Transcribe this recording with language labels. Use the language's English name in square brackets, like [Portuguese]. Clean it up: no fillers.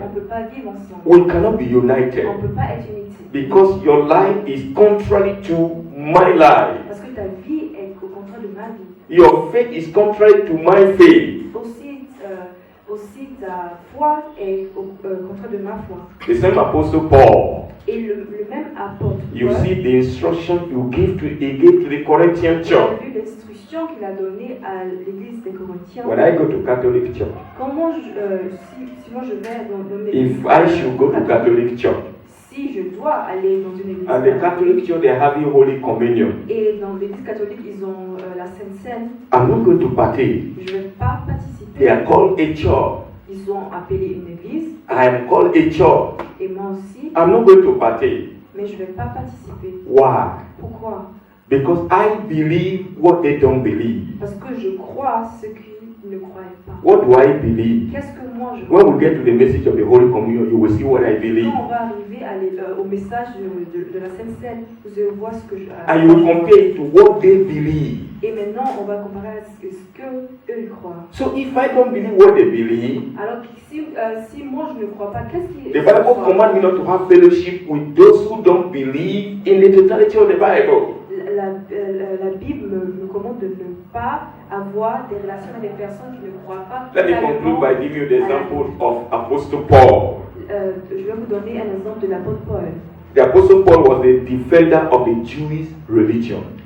[French] On ne peut pas vivre ensemble. [English] We cannot be united. [French] On ne peut pas être unité. [English] Because your life is contrary to my life. [French] Parce que ta vie est au contraire de ma vie. [English] Your faith is contrary to my faith. [French] Aussi ta foi est au contraire de ma foi. [English] The same Apostle Paul. [French] Et le même apôtre [English] You [French] Paul, [English] see the instruction he gave to the Corinthian [French] il [English] church. [French] a vu l'instruction qu'il a donnée à l'église des Corinthiens. [English] When I go to Catholic church, [French] Comment si moi je vais dans une [English] if [French] église [English] I should go to Catholic church, [French] si je dois aller dans une église [English] and the Catholic church they're having Holy Communion, [French] et dans l'église catholique ils ont la Sainte Seine, [English] I'm not going to partake. [French] je ne vais pas [English] They [French] participer. [English] are called a church. [French] Ils ont appelé une église [English] I am called a church. [French] et moi aussi, [English] I'm not going to partake. [French] mais je ne vais pas participer. [English] Why? [French] Pourquoi? [English] Because I believe what they don't believe. [French] Parce que je crois ce qu'ils ne croyaient pas. [English] What do I believe? [French] Qu'est-ce que moi je [English] When [French] crois? [English] we get to the message of the Holy Communion, you will see what I believe. [French] Quand on va arriver au message de la Sainte Seine, vous allez voir ce que je [English] And you will compare it to what they believe. [French] Et maintenant, on va comparer à ce que eux croient. [English] So if I don't believe what they believe, [French] Alors si moi je ne crois pas, qu'est-ce qu'ils [English] the Bible commands me not to have fellowship with those who don't believe in the totality of the Bible. [French] La Bible me commande de ne pas avoir des relations avec des personnes qui ne croient pas. [English] Let me conclude by giving you the example of Apostle Paul. [French] Je vais vous donner un exemple de l'apôtre Paul. [English] The Apostle Paul was the defender of the Jewish religion.